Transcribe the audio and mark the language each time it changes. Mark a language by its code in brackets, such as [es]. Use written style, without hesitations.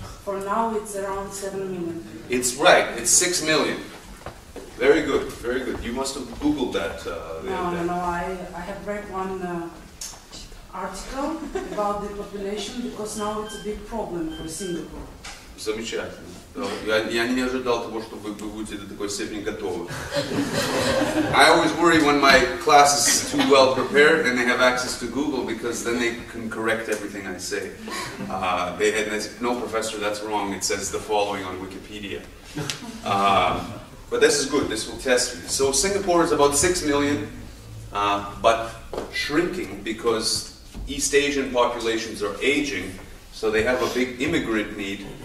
[en] For now, it's around 7 million. It's right. It's 6 million. Very good. Very good. You must have Googled that. No. I have read one article about the population because now it's a big problem for Singapore. [ru] Замечательно. Я не ожидал того, что вы будете до такой степени готовы. [en] I always worry when my class is too well prepared and they have access to Google, because then they can correct everything I say. They say, no, professor, that's wrong. It says the following on Wikipedia. But this is good. This will test me. So Singapore is about 6 million, but shrinking because East Asian populations are aging, so they have a big immigrant need.